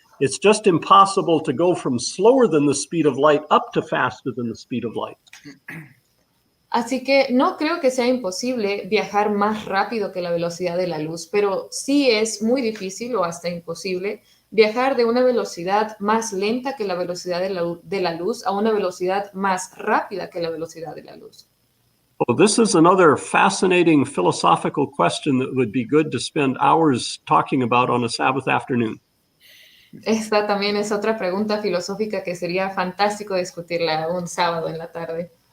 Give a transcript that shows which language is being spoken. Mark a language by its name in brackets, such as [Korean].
[English] It's just impossible to go from slower than the speed of light up to faster than the speed of light. [Spanish] Así que no creo que sea imposible viajar más rápido que la velocidad de la luz, pero sí es muy difícil o hasta imposible viajar de una velocidad más lenta que la velocidad de la luz a una velocidad más rápida que la velocidad de la luz. [English] Oh, this is another fascinating philosophical question that would be good to spend hours talking about on a Sabbath afternoon. [Spanish] Esta también es otra pregunta filosófica que sería fantástico discutirla un sábado en la tarde.